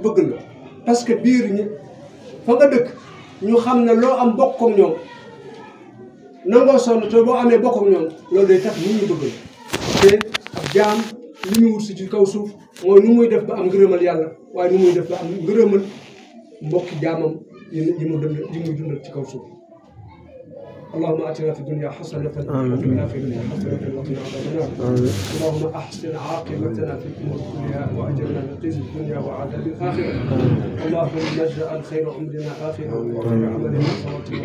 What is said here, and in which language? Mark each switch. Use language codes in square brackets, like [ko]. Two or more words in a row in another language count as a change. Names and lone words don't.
[wo] bëgg la [fr] parce que [wo] biir ñi fa nga dëkk ñu xam ne loo am bokk ak ñoom nangoo sonn te boo amee bokk ak ñoom loolu day tax nit ñi bëgg la te ab jaam li ñu wut si ci kaw suuf mooy nu muy def ba am ngërëmal yàlla waaye nu muy def ba am ngërëmal mbokki jaamam yi muy dundal ci kaw suuf [ar] اللهم آتنا في الدنيا حسنة وفي الآخرة حسنة وقنا عذاب النار اللهم أحسن عاقبتنا في الأمور كلها وأجرنا من خزي الدنيا وعذاب الآخرة اللهم اجعل خير عمرنا آخرة وخير عملنا خواتمه